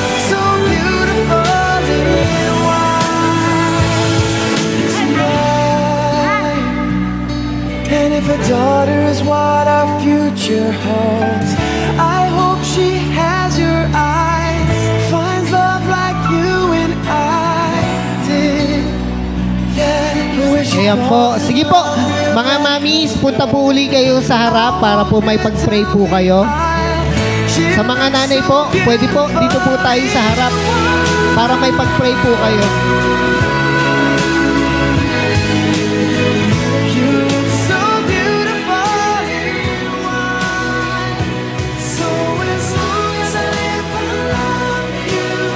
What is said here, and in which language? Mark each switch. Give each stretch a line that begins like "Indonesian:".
English: So beautiful in white tonight. And if a daughter is what our future holds, I hope she has your eyes, finds love like you and I did. Yeah, wish you
Filipino: Ayan po. Sige po, mga mamis, punta po uli kayo sa harap para po may pag-pray po kayo. Sa mga nanay po, pwede po, dito po tayo sa harap para may pag-pray po kayo.
English: You look so beautiful in white. So as long as I live, I love you.